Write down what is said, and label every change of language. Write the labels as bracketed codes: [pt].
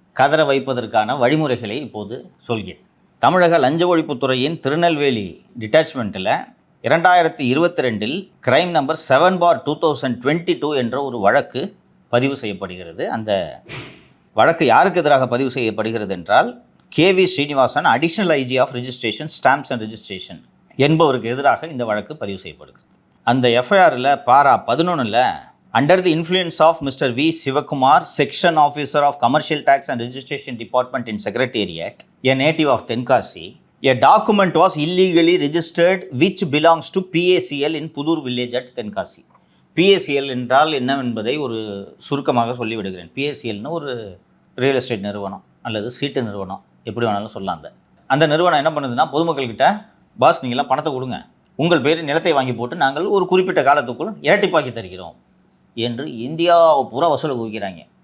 [ta] கதற வைப்பதற்கான வழிமுறைகளை இப்போது சொல்கிறேன். தமிழக லஞ்ச ஒழிப்புத்துறையின் திருநெல்வேலி டிட்டாச்மெண்ட்டில் 2022 கிரைம் நம்பர் 7/2022 என்ற ஒரு வழக்கு பதிவு செய்யப்படுகிறது. அந்த வழக்கு யாருக்கு எதிராக பதிவு செய்யப்படுகிறது என்றால், KV Srinivasan, additional IG of registration, stamps and registration என்பவருக்கு எதிராக இந்த வழக்கு பதிவு செய்யப்படுகிறது. அந்த எஃப்ஐஆரில் பாரா 11ல் [en] Under the influence of Mr. V. Sivakumar, Section Officer of Commercial Tax and Registration Department in Secretariat, a native of Tenkasi, a document was illegally registered which belongs to PACL in Pudur village at Tenkasi. [ta] PACL என்றால் என்னவென்பதை ஒரு சுருக்கமாக சொல்லிவிடுகிறேன். PACLனு ஒரு real estate நிறுவனம் அல்லது சீட்டு நிறுவனம், எப்படி வேணாலும் சொல்லலாம். அந்த நிறுவனம் என்ன பண்ணுதுன்னா, பொதுமக்கள்கிட்ட பாஸ் நீங்களாம் பணத்தை கொடுங்க, உங்கள் பேர் நிலத்தை வாங்கி போட்டு நாங்கள் ஒரு குறிப்பிட்ட காலத்துக்குள் இரட்டிப்பாக்கி தருகிறோம் என்று இந்தியாவை பூரா வசூலை குவிக்கிறாங்க.